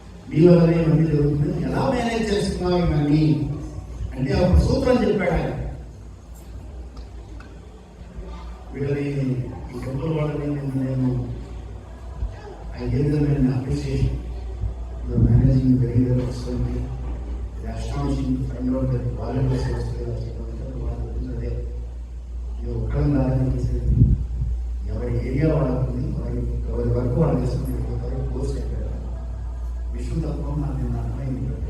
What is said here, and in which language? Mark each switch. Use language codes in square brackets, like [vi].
[te] మీ వల్లనే ఇవన్నీ జరుగుతుంది, ఎలా మేనేజ్ చేస్తున్నావు ఇవన్నీ అంటే ఒక సూత్రం చెప్పాడు ఆయన. వీళ్ళని ఈ టెంపుల్ వాళ్ళని నేను [en] I gave them an appreciation. You are managing very well excellently. It is astonishing to find out that volunteers are still there. You come back and say, [te] ఎవరి ఏరియా వాళ్ళకి ఎవరి వర్క్ వాళ్ళు చేసుకుంటారు. పోస్ట్ అయిపోయారు. విష్ణు తత్వం నాకు నేను అర్థమైంది.